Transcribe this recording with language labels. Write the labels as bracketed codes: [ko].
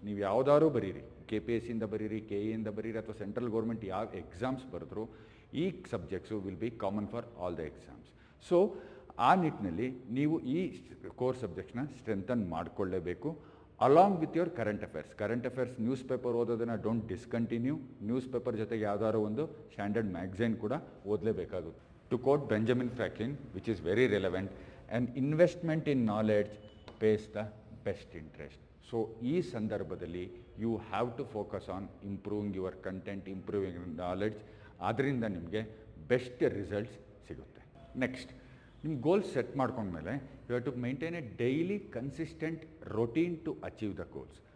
[kn] ನೀವು ಯಾವುದಾದ್ರೂ ಬರೀರಿ, KPSCಯಿಂದ ಬರೀರಿ, KEಯಿಂದ ಬರೀರಿ, ಅಥವಾ ಸೆಂಟ್ರಲ್ ಗೌರ್ಮೆಂಟ್ ಯಾವ ಎಕ್ಸಾಮ್ಸ್ ಬರೆದ್ರು, ಈ subjects [en] Will be common for all the exams. [kn] So ಆ ನಿಟ್ಟಿನಲ್ಲಿ ನೀವು ಈ core ಸಬ್ಜೆಕ್ಟ್ಸ್ನ strengthen ಮಾಡಿಕೊಳ್ಳೇಬೇಕು [en] Along with your current affairs. [kn] News paper ಓದೋದನ್ನು [en] Don't discontinue. [kn] News paper ಜೊತೆಗೆ ಯಾವುದಾದ್ರು ಒಂದು ಸ್ಟ್ಯಾಂಡರ್ಡ್ ಮ್ಯಾಗಝೈನ್ ಕೂಡ ಓದಲೇಬೇಕಾಗುತ್ತೆ. [en] To quote Benjamin Franklin, which is very relevant, an investment in knowledge pays the best interest. So [kn] ಈ ಸಂದರ್ಭದಲ್ಲಿ [en] You have to focus on improving your content, improving knowledge. [kn] ಅದರಿಂದ ನಿಮಗೆ best results ಸಿಗುತ್ತೆ. Next, ನಿಮ್ಮ goals set ಮಾಡ್ಕೊಂಡ್ಮೇಲೆ [en] You have to maintain a daily consistent routine to achieve the goals.